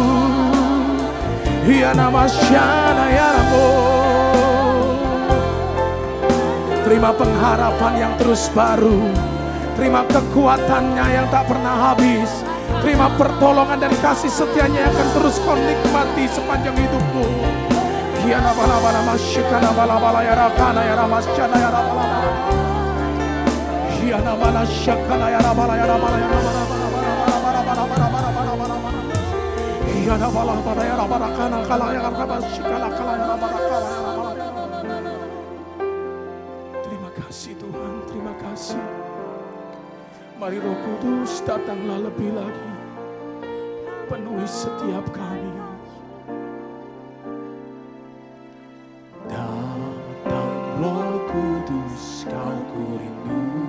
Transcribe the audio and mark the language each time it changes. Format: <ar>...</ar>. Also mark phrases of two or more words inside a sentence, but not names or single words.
<id>Ya nama Syana Yaramo. Terima pengharapan yang terus baru. Terima kekuatannya yang tak pernah habis. Terima pertolongan dan kasih setianya yang akan terus kau nikmati sepanjang hidupmu. Kiana bala bala masyikana bala bala ya rakana ya ramasyana ya bala bala. Kiana bala syakana ya bala ya bala ya bala bala bala bala bala bala bala bala. Kiana bala bala ya bala kana kala ya ramasyikana kala ya bala kala ya bala. Terima kasih Tuhan, terima kasih. Mari Roh Kudus datanglah lebih lagi, penuhi setiap kami. Datang Roh Kudus, Kau ku rindu.</id>